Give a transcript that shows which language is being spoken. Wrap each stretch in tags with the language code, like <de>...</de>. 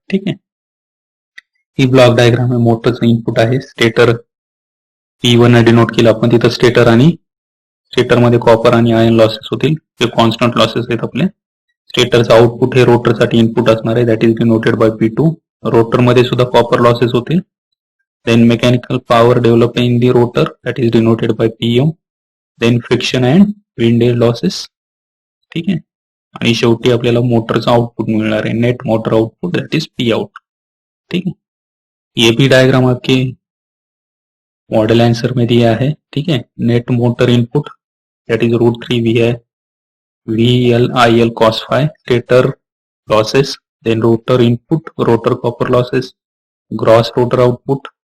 <mr>ठीक आहे, ही block diagram आहे. मोटरचं इनपुट आहे स्टेटर, P1 डिनोट केलं आपण, तिथं स्टेटर आणि स्टेटरमध्ये कॉपर आणि आयर्न लॉसेस होतील, ते कॉन्स्टंट लॉसेस आहेत आपले. स्टेटरचं आउटपुट हे रोटरसाठी इनपुट असणार आहे,</mr> <en>That is denoted by P2.</en> <mr>रोटरमध्ये सुद्धा कॉपर लॉसेस होतील.</mr> <en>Then mechanical power developed in the rotor, that is denoted by PM. Then friction and windage losses.</en> <mr>ठीक आहे, आणि शेवटी आपल्याला मोटरचं आउटपुट मिळणार आहे, net motor output,</mr> <en>That is P out.</en> <hi>ठीक है, ये भी डायग्राम आपके मॉडल आंसर में दिया है. ठीक है, net motor input that is √3 VL cos phi, stator losses, then rotor input, rotor copper losses, gross rotor output.</hi>